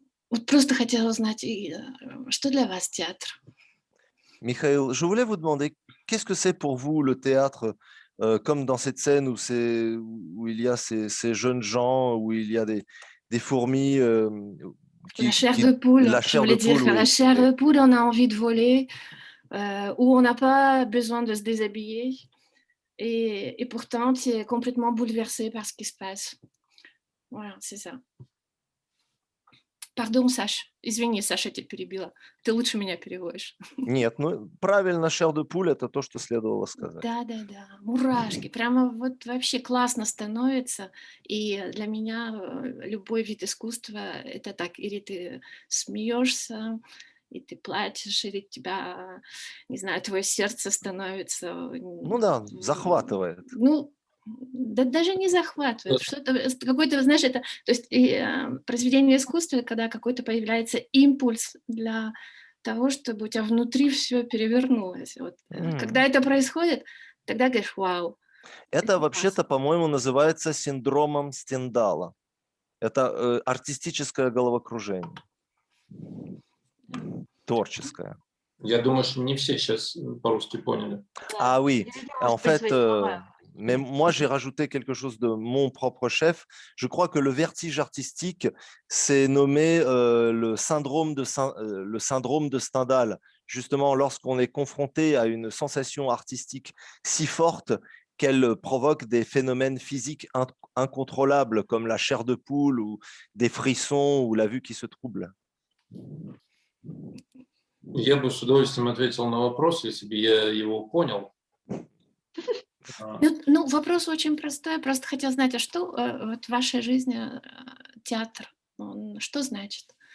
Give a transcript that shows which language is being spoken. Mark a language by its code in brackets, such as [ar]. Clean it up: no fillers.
[ru] Вот просто хотела узнать, что для вас театр? [fr] Michael, je voulais vous demander, qu'est-ce que c'est pour vous le théâtre, comme dans cette scène où il y a ces jeunes gens, où il y a des fourmis la chair de poule, je voulais dire, la chair de poule, on a envie de voler, où on n'a pas besoin de se déshabiller, et pourtant, tu es complètement bouleversé par ce qui se passe. Voilà, c'est ça. Pardon, Саш. [ru] Извини, Саша, я тебя перебила. Ты лучше меня переводишь. Нет, ну правильно, [fr] chair de poule [ru] – это то, что следовало сказать. Да, мурашки. Прямо вот вообще классно становится. И для меня любой вид искусства – это так. Или ты смеешься, и ты плачешь, или тебя, не знаю, твое сердце становится… Ну да, захватывает. Ну, да, даже не захватывает. Что-то какой-то, знаешь, это, то есть произведение искусства, когда какой-то появляется импульс для того, чтобы у тебя внутри все перевернулось. Вот. Когда это происходит, тогда говоришь, вау. Это вообще-то, по-моему, называется синдромом Стендала. Это артистическое головокружение. Творческое. Я думаю, что не все сейчас по-русски поняли. [fr] Ah oui, en fait… Mais moi, j'ai rajouté quelque chose de mon propre chef. Je crois que le vertige artistique, c'est nommé le syndrome de Stendhal. Justement, lorsqu'on est confronté à une sensation artistique si forte qu'elle provoque des phénomènes physiques incontrôlables, comme la chair de poule ou des frissons ou la vue qui se trouble. [ru] Я бы с удовольствием ответил на вопрос, если бы я его понял. Ну, вопрос очень простой. Просто хотела знать, а что вот в вашей жизни театр? Что значит?